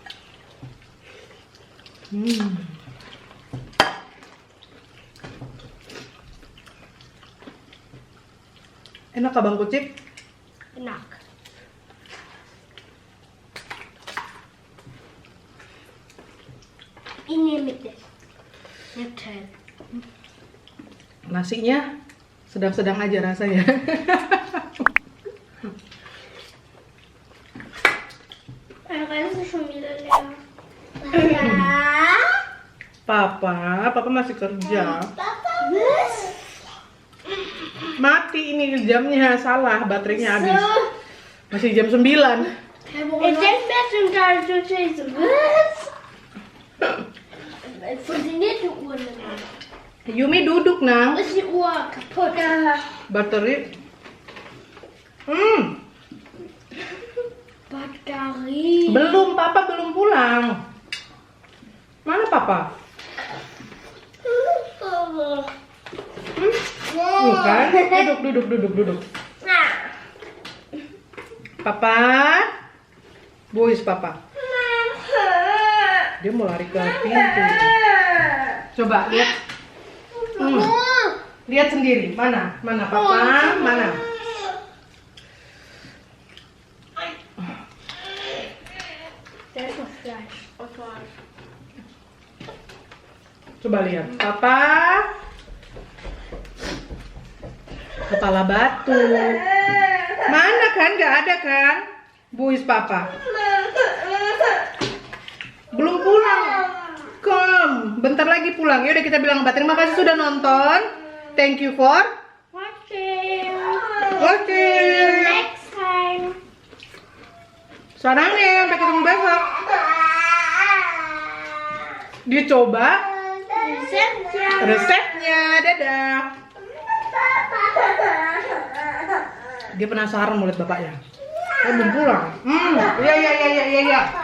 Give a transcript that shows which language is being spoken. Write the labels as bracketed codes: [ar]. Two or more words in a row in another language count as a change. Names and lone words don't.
[id] Enak kah Bang Kucik? Enak. Ini mit Nutella. Nasinya sedang-sedang aja rasanya. [de] Reis ist schon wieder leer. [id] Papa masih kerja. [de] Was? [id] Mati ini jamnya, salah, baterainya habis. Masih jam 9. [de] Ich denke mir schon gerade so scheiße. Was? Es funktioniert die Uhr nicht mehr. [id] Yumi duduk, Nang. [de] Ist die Uhr kaputt? [id] Baterai. [de] Batterie. [id] Belum, Papa belum pulang. Mana Papa? Bukan. Duduk. Papa. Boys Papa. Dia mau lari ke pintu. Coba lihat. Lihat sendiri. Mana Papa? Mana? [de] Da ist noch Fleisch. [id] Coba lihat. Papa. Kepala batu. Mana kan? Gak ada kan? Boys Papa. Belum pulang. Bentar lagi pulang. Yaudah kita bilang Mbak, terima kasih sudah nonton. [en] Thank you for watching. watching. Next time. [id] Sarangnya, sampai ketemu besok. Dicoba resepnya. Dadah. Dia penasaran mau lihat bapaknya. Belum pulang. Iya.